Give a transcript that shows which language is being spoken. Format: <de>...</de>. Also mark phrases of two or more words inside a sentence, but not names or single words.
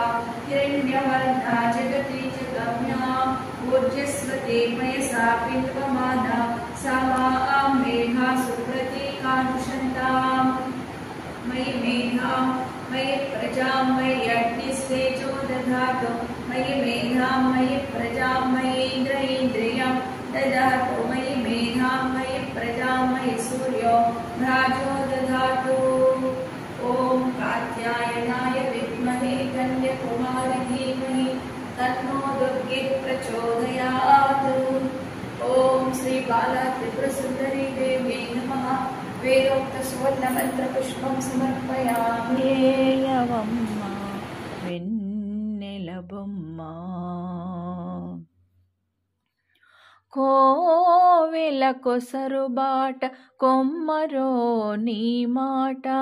<sa>हिरण्यवर्णा जगति च गम्या ऊर्जस्वती मयसा पित्वमाना सामां मेधा सुप्रतीकानुषन्ताम् मयि मेधां मयि प्रजां मयि अग्निस्तेजो दधातु मयि मेधां मयि प्रजां मयि इन्द्रियं ददातु मयि मेधां मयि प्रजां मयि सूर्यो भ्राजो ददातु। ॐ कात्यायनाय विद्महे कन्याकुमारी धीमहि तन्नो दुर्गे प्रचोदयात्। ॐ श्री बाला त्रिपुरसुन्दरी देव्यै नमः। వేదోక్త సువర్ణ మంత్ర పుష్పం సమర్పయామి।</sa> <te>ఏయవమ్మ వెన్నెల బొమ్మ కోవెల కొసరు బాట కొమ్మరో నీ మాట</te>